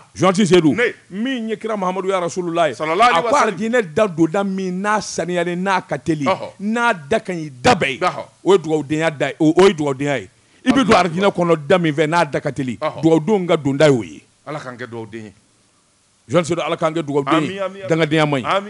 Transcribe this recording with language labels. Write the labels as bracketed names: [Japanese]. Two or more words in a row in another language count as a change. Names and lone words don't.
[Bambara] Johansi Seydou Ne. min ye kira Mahamadu [Arabic] ya Rasulullah [Bambara] ye [Arabic] Sallallahu alaihi [Bambara] a ko [Arabic] wasallam. [Bambara] alijinɛ da donda min n'a saniyalen n'a ka teli Ɔhɔ. n'a da ka ɲi da bɛɛ ye Ɔhɔ. o ye dugawudenya da ye o ye dugawudenya ye i bɛ don alijinɛ kɔnɔ da min fɛ n'a da ka teli Ɔhɔ. dugawudenw ka donda y'o ye Ala k'an kɛ dugawuden ye. Johansi Seydou ala k'an kɛ dugawuden Ami, ye ami, ami. dangadenya man ɲi Ami.